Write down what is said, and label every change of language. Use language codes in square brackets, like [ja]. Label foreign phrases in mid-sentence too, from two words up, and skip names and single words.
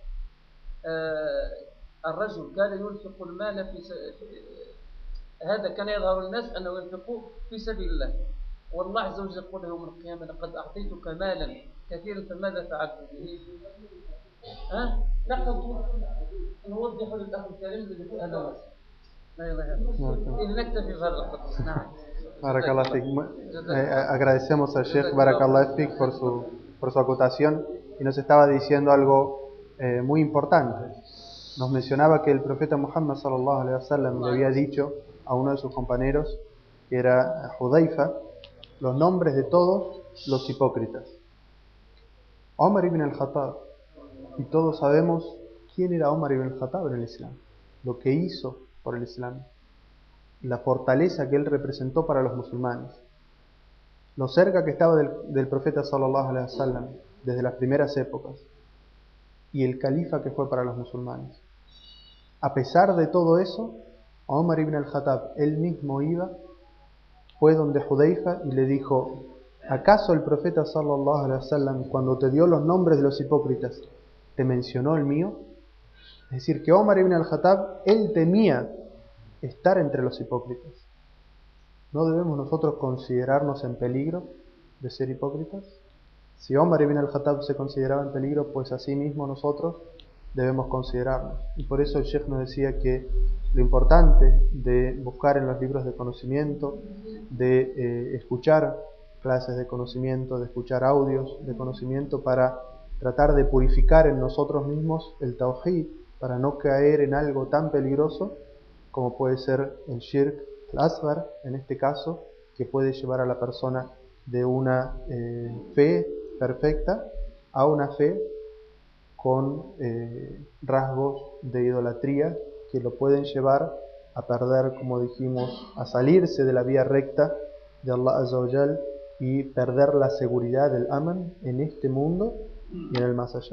[ar] الرجل كان ينفق المال هذا كان يظهر الناس أنه ينفق في سبيل الله، والله عز وجل يقول يوم القيامة: لقد أعطيتك مالا كثيرا فماذا فعلت به؟ لقد نوضح للأخ الكريم الذي هذا بارك الله فيك. [es] Agradecemos al Sheikh [ar] بارك الله فيك [es] por su acotación, y nos estaba diciendo algo muy importante. nos mencionaba que el profeta Muhammad [ar] صلى الله عليه وسلم [es] le había dicho a uno de sus compañeros, que era Hudayfa, los nombres de todos los hipócritas. Omar ibn al-Khattab, y todos sabemos quién era Omar ibn al-Khattab en el Islam, lo que hizo por el Islam, la fortaleza que él representó para los musulmanes, lo cerca que estaba del profeta [ar] صلى الله عليه وسلم [es] desde las primeras épocas, y el califa que fue para los musulmanes. A pesar de todo eso, Omar ibn al-Khattab, él mismo fue donde Hudayfa y le dijo: ¿acaso el profeta [ar] صلى الله عليه وسلم, [es] cuando te dio los nombres de los hipócritas, te mencionó el mío? Es decir, que Omar ibn al-Khattab, él temía estar entre los hipócritas. ¿No debemos nosotros considerarnos en peligro de ser hipócritas? Si Omar ibn al-Khattab se consideraba en peligro, pues así mismo nosotros debemos considerarnos. Y por eso el Sheikh nos decía que lo importante de buscar en los libros de conocimiento, de escuchar clases de conocimiento, de escuchar audios de conocimiento, para tratar de purificar en nosotros mismos el tawhid, para no caer en algo tan peligroso como puede ser el [ar] الشرك الأصغر, [es] en este caso, que puede llevar a la persona de una fe perfecta a una fe con rasgos de idolatría que lo pueden llevar a perder, como dijimos, a salirse de la vía recta de Allah [ar] عز وجل [es] y perder la seguridad del aman en este mundo y en el más allá.